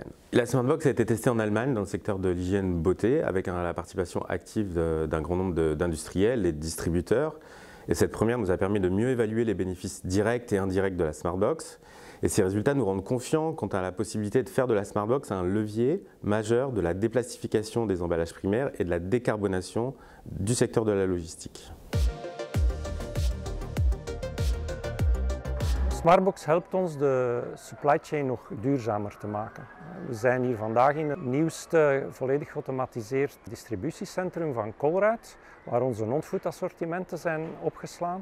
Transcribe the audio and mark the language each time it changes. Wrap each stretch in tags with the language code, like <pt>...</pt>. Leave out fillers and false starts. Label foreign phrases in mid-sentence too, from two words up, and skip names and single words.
<fr>La Smartbox a été testée en Allemagne dans le secteur de l'hygiène beauté avec la participation active d'un grand nombre d'industriels et de distributeurs. Et cette première nous a permis de mieux évaluer les bénéfices directs et indirects de la Smartbox. Et ces résultats nous rendent confiants quant à la possibilité de faire de la Smartbox un levier majeur de la déplastification des emballages primaires et de la décarbonation du secteur de la logistique.</fr> <nl>Smartbox helpt ons de</nl> <en>supply chain</en> <nl>nog duurzamer te maken. We zijn hier vandaag in het nieuwste volledig geautomatiseerd distributiecentrum van Colruyt, waar onze non-food assortimenten zijn opgeslaan.</nl>